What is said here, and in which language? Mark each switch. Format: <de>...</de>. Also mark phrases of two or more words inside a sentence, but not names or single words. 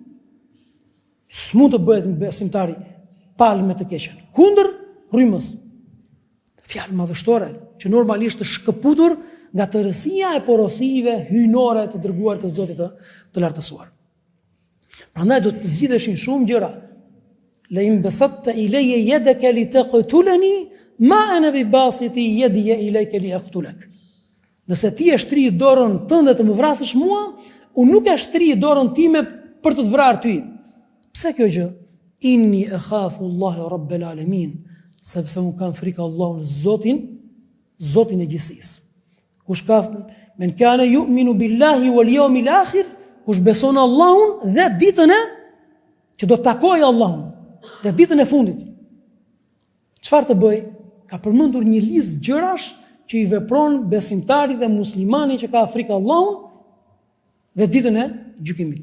<sq>S'mund të bëhet një besimtari palë me të keqen. Kundër rrymës. Fjalë madhështore që normalisht të shkëputur nga tërësia e porosive hyjnore të dërguar të Zotit të lartësuar. Prandaj do të zgjidheshin shumë gjëra.</sq> <ar>لئن بسطت إلي يدك لتقتلني ما أنا بباسط يدي إليك لأقتلك.</ar> <sq>Nëse ti e shtri dorën tënde të më vrasësh mua, unë nuk e shtri dorën time për të vrarë ty. Pse kjo gjë?</sq> <ar>إني أخاف الله رب العالمين,</ar> <sq>sepse unë kam frikë Allahun Zotin e gjithësisë. Kush ka</sq> <ar>من كان يؤمن بالله واليوم الآخر,</ar> <sq>kush beson Allahun dhe ditën e që do të takojë Allahun dhe ditën e fundit. Çfarë të bëj? Ka përmendur një listë gjërash që i vepron besimtari dhe muslimani që ka frikë Allahun dhe ditën e gjykimit.</sq>